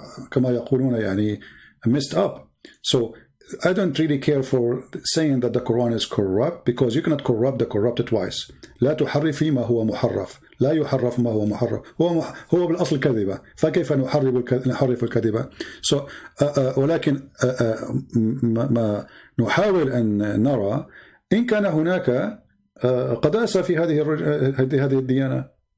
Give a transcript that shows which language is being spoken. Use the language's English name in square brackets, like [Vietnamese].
[Arabic] كما يقولون يعني [English] messed up. So I don't really care for saying that the Quran is corrupt, because you cannot corrupt the corrupted twice. [Arabic] لا تحرفي ما هو محرف، لا يحرف ما هو محرف، هو بالأصل كذبة، فكيف نحرف الكذبة؟ So ولكن ما نحاول أن نرى إن كان هناك قداسة في هذه الديانة.